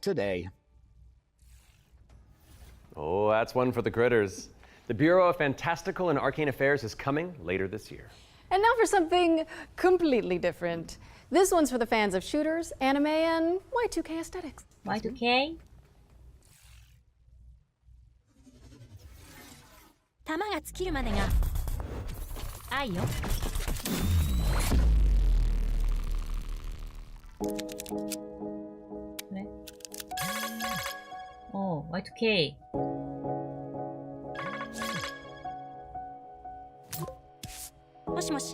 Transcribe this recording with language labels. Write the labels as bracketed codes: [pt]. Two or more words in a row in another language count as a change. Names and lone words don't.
[en] Fantastical and Arcane Affairs today. Oh, that's one for the critters. The Bureau of Fantastical and Arcane Affairs is coming later this year. And now for something completely different. This one's for the fans of shooters, anime, and Y2K aesthetics. Y2K? [ja] 弾が尽きるまでが愛よ。 [ko] 그래? [en] Y2K. [ja] 모시모시.